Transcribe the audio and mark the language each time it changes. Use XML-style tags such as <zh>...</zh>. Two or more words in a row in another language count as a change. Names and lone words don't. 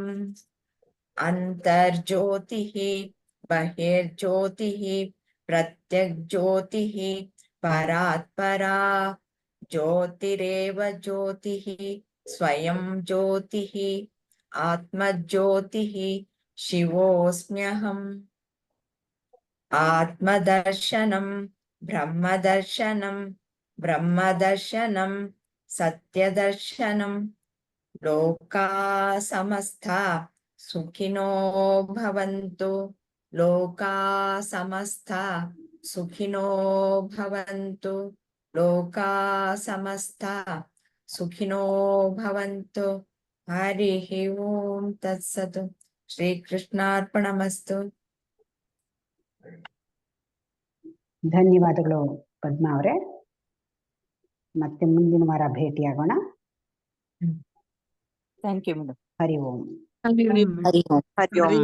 <sa>ಅಂತರ್ಜ್ಯೋತಿ ಬಹಿರ್ಜ್ಯೋತಿ ಪ್ರತ್ಯಗ್ಜ್ಯೋತಿ ಪರಾತ್ಪರಾ ಜ್ಯೋತಿರೇವ ಜ್ಯೋತಿ ಸ್ವಯಂ ಜ್ಯೋತಿ ಆತ್ಮಜ್ಯೋತಿ ಶಿವೋಸ್ಮ್ಯಹಂ. ಆತ್ಮದರ್ಶನಂ ಬ್ರಹ್ಮದರ್ಶನಂ ಬ್ರಹ್ಮದರ್ಶನಂ ಸತ್ಯದರ್ಶನಂ. ಲೋಕಾ ಸಮಸ್ತಾ ಸುಖಿನೋ ಭವಂತು. ಲೋಕಾ ಸಮಸ್ತಾ ಸುಖಿನೋ ಭವಂತು. ಲೋಕಾ ಸಮಸ್ತಾ ಸುಖಿನೋ ಭವಂತು. ಹರಿ ಓಂ ತತ್ಸತ್. ಶ್ರೀಕೃಷ್ಣಾರ್ಪಣಮಸ್ತು.</sa> <kn>ಧನ್ಯವಾದಗಳು ಪದ್ಮಾ ಅವರೇ. ಮತ್ತೆ ಮುಂದಿನ ವಾರ ಭೇಟಿಯಾಗೋಣ.</kn> <en>thank you madam.</en> <sa>ಹರಿ ಓಂ. ಹರಿ ಓಂ.</sa>